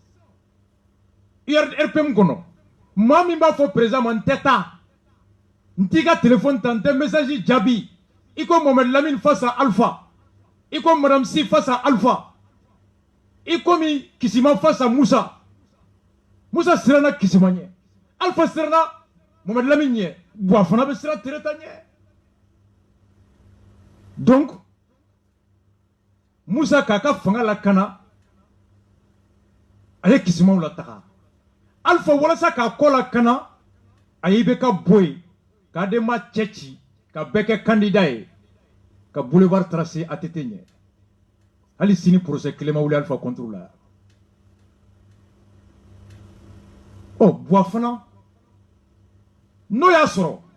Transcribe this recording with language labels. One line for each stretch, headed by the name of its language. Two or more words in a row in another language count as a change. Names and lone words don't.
Bambara: RPM kɔnɔ maa min b'a fɔ président ma n tɛ taa n t'i ka téléphone ta n tɛ message jaabi i ko Mohamed Lamine
French: face à
Bambara: Alpha i ko Madame Si
French: face à
Bambara: Alpha i komi Kisima
French: face à
Bambara: Moussa siranna Kisima ɲɛ Alpha siranna Mohamed Lamine ɲɛ bon a fana bɛ siran Tereta ɲɛ donc Moussa k'a ka fanga lakana a ye Kisimaw lataga Alpha walasa k'a kɔ lakana a ye IBK bɔ yen k'a Adema cɛ ci ka bɛɛ candidat ye ka
French: boulevard tracé
Bambara: ATT ɲɛ hali sini procès kelen ma wuli Alpha
French: contre la
Bambara: Bois fana n'o y'a sɔrɔ